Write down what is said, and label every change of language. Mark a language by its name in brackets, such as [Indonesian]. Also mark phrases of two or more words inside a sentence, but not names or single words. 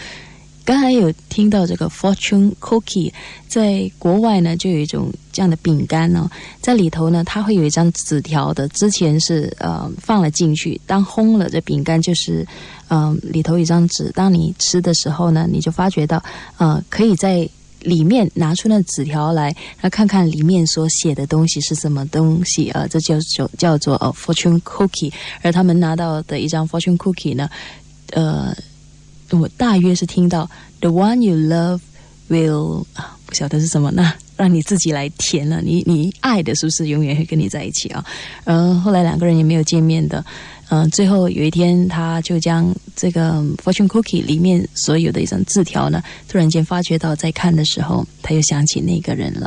[Chinese] 剛才有聽到這個 [English] Fortune Cookie， [Chinese] 在國外呢就有一種這樣的餅乾呢，在裡頭呢它會有一張紙條的，之前是放了進去，當烘了這餅乾就是裡頭有一張紙，當你吃的時候呢，你就發覺到可以在裡面拿出那紙條來，看看裡面所寫的東西是什麼東西啊，這叫做 [English] Fortune Cookie。 [Chinese] 而他們拿到的一張 [English] Fortune Cookie [Chinese] 呢，我大約是聽到 [English] The one you love will [Chinese] 不曉得是什麼呢，讓你自己來填了。你愛的是不是永遠會跟你在一起啊？後來兩個人也沒有見面的。最後有一天，他就將這個 [English] Fortune Cookie [Chinese] 裡面所有的一張字條呢，突然間發覺到在看的時候，他又想起那個人了。